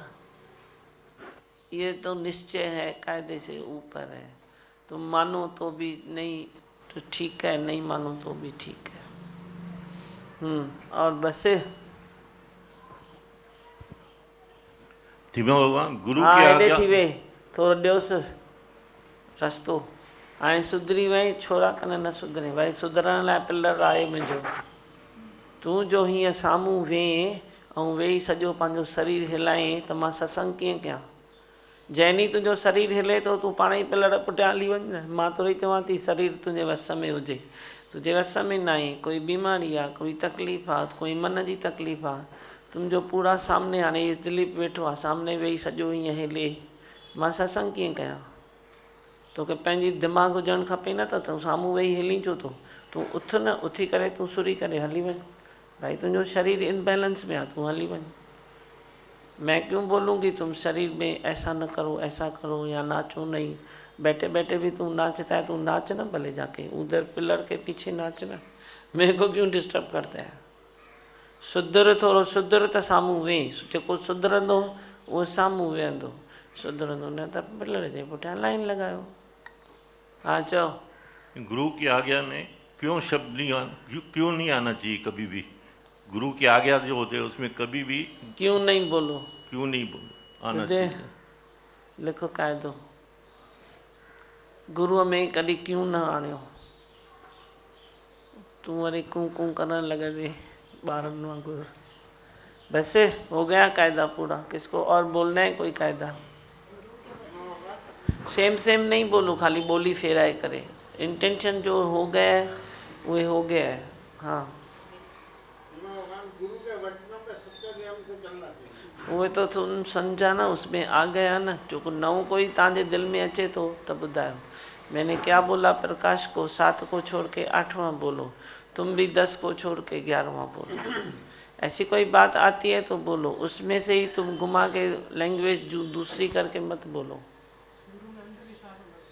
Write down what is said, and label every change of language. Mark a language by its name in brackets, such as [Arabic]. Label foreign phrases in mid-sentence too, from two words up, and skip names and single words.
[Hindi] ये तो निश्चय है, कायदे से ऊपर है। तुम मानो तो भी नहीं तो ठीक है, नहीं मानो तो भी ठीक है। और बस धीमा भगवान गुरु हाँ की हेॾे आज्ञा। [Sindhi] थी वे थोरो ॾियोसि रस्तो। हाणे सुधरी वई, छोरा कन न सुधरे। भाई सुधरण लाइ पिलर आहे मुंहिंजो। तूं जो हीअं साम्हूं वेह ऐं वेही सॼो पंहिंजो शरीर हिलाए त मां सत्संग कीअं कयां। जंहिं ॾींहुं तुंहिंजो शरीर हिले थो तूं पाण ई पिलर पुठियां हली वञ न। मां थोरी चवां थी शरीर तुंहिंजे वस में हुजे, तुंहिंजे वस में न आहे। कोई बीमारी आहे, कोई तकलीफ़ आहे, कोई मन जी तकलीफ़ आहे, तुंहिंजो पूरा सामने हाणे इहो दिलीप वेठो आहे सामने वेही सॼो हीअं हिले, मां सत्संग कीअं कयां। तोखे पंहिंजी दिमाग़ हुजणु खपे न त तूं साम्हूं वेही हिली छो थो। तूं उथ न, उथी करे तूं सुरी करे हली वञ। भाई तुंहिंजो शरीर इनबैलेंस में आहे, तूं हली वञ। [Hindi] मैं क्यों बोलूँगी तुम शरीर में ऐसा न करो, ऐसा करो, या नाचो नहीं। बैठे बैठे भी तू नाचता है, तू नाच ना भले जाके उधर पिलर के पीछे नाच ना, मेरे को क्यों डिस्टर्ब करता है। [Sindhi] सुधर थोरो, सुधर त साम्हूं वेह, जेको सुधरंदो उहो साम्हूं वेहंदो, सुधरंदो न त पिलर जे पुठियां लाइन लॻायो। हाँ चओ। [Hindi] गुरु की आज्ञा में क्यों शब्द नहीं क्यों नहीं आना चाहिए कभी भी। गुरु की आज्ञा जो होते हैं उसमें कभी भी क्यों नहीं बोलो, क्यों नहीं बोलो आना तुझे चाहिए। लिखो कायदो, [Sindhi] गुरुअ में कॾहिं क्यों न आणियो। तूं वरी कूं कूं करण लॻे ॿारनि वांगुरु। [Hindi] बस हो गया कायदा पूरा। किसको और बोलना है कोई कायदा? सेम सेम नहीं बोलो, [Sindhi] खाली बोली फेराए करे। [Hindi] इंटेंशन जो हो गया है वो हो गया है। हाँ वो तो तुम समझा ना, उसमें आ गया ना। [Sindhi] जो नओं कोई तव्हांजे दिल में अचे तो तब ॿुधायो। [Hindi] मैंने क्या बोला, प्रकाश को 7 को छोड़ के 8वां बोलो, तुम भी 10 को छोड़ के 11वां बोलो। ऐसी कोई बात आती है तो बोलो, उसमें से ही तुम घुमा के लैंग्वेज दूसरी करके मत बोलो।